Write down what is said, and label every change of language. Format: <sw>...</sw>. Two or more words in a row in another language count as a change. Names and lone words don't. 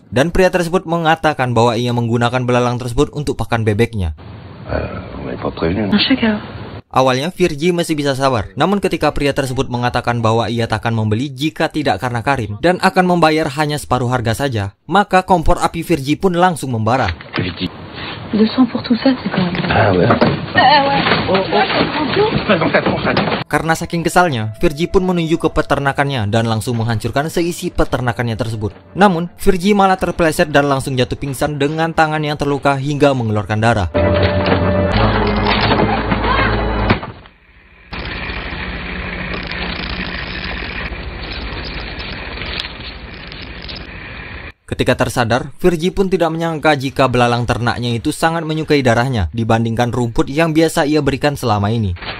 <id>Dan pria tersebut mengatakan bahwa ia menggunakan belalang tersebut untuk pakan bebeknya. Awalnya Virgie masih bisa sabar, namun ketika pria tersebut mengatakan bahwa ia tak akan membeli jika tidak karena Karim dan akan membayar hanya separuh harga saja, maka kompor api Virgie pun langsung membara. Vicky.</id> <fr>200 pour tout ça, c'est quand même... Ah ouais.</fr> <id>Karena saking kesalnya, Virgie pun menuju ke peternakannya dan langsung menghancurkan seisi peternakannya tersebut. Namun, Virgie malah terpeleset dan langsung jatuh pingsan dengan tangan yang terluka hingga mengeluarkan darah. Ketika tersadar, Virgie pun tidak menyangka jika belalang ternaknya itu sangat menyukai darahnya dibandingkan rumput yang biasa ia berikan selama ini.</id>